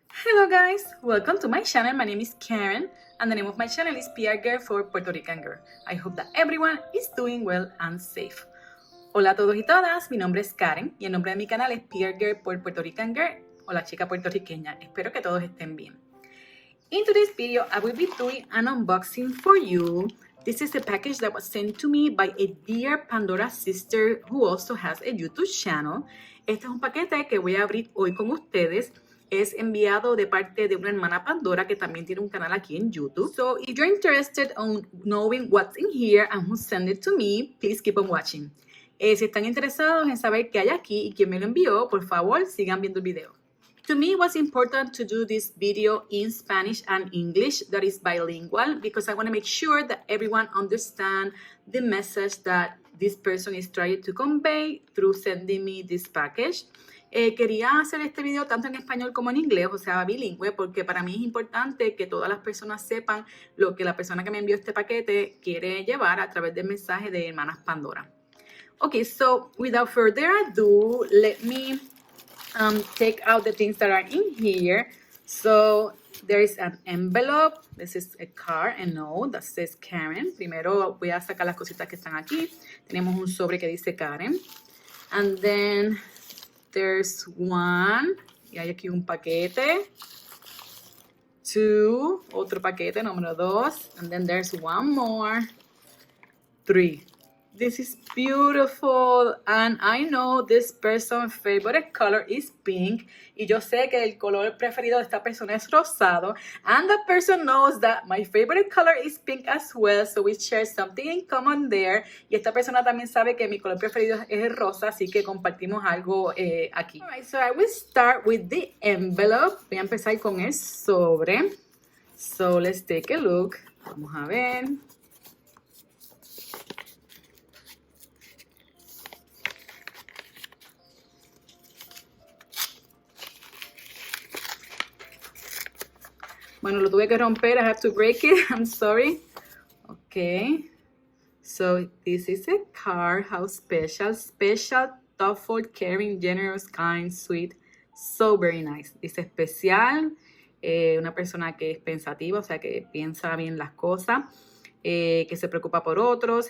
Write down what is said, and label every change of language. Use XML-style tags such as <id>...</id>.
<en>Hello guys, welcome to my channel. My name is Karen and the name of my channel is PR Girl for Puerto Rican Girl. I hope that everyone is doing well and safe.</en> <es>Hola a todos y todas, mi nombre es Karen y el nombre de mi canal es PR Girl por Puerto Rican Girl o la chica puertorriqueña. Espero que todos estén bien.</es> <en>In today's video, I will be doing an unboxing for you. This is a package that was sent to me by a dear Pandora Sister who also has a YouTube channel.</en> <es>Este es un paquete que voy a abrir hoy con ustedes. Es enviado de parte de una hermana Pandora que también tiene un canal aquí en YouTube.</es> <en>So if you're interested on knowing what's in here and who sent it to me, please keep on watching.</en> <es>Si están interesados en saber qué hay aquí y quién me lo envió, por favor sigan viendo el video.</es> <en>To me, it was important to do this video in Spanish and English that is bilingual because I want to make sure that everyone understands the message that this person is trying to convey through sending me this package.</en> <es>Quería hacer este video tanto en español como en inglés, o sea, bilingüe, porque para mí es importante que todas las personas sepan lo que la persona que me envió este paquete quiere llevar a través del mensaje de Hermanas Pandora.</es> <en>Okay, so without further ado, let me take out the things that are in here. So there is an envelope. This is a card, a note that says Karen.</en> <es>Primero voy a sacar las cositas que están aquí. Tenemos un sobre que dice Karen.</es> <en>And then there's one.</en> <es>Y hay aquí un paquete. Two. Otro paquete, número 2.</es> <en>And then there's one more. 3. This is beautiful, and I know this person's favorite color is pink.</en> <es>Y yo sé que el color preferido de esta persona es rosado.</es> <en>And the person knows that my favorite color is pink as well, so we share something in common there.</en> <es>Y esta persona también sabe que mi color preferido es el rosa, así que compartimos algo aquí.</es> <en>Alright, so I will start with the envelope.</en> <es>Voy a empezar con el sobre.</es> <en>So let's take a look.</en> <es>Vamos a ver. Bueno, lo tuve que romper.</es> <en>I have to break it. I'm sorry. Okay. So this is a card. How special. Special, thoughtful, caring, generous, kind, sweet. So very nice.</en> <es>Dice especial. Una persona que es pensativa, o sea, que piensa bien las cosas. Que se preocupa por otros.</es>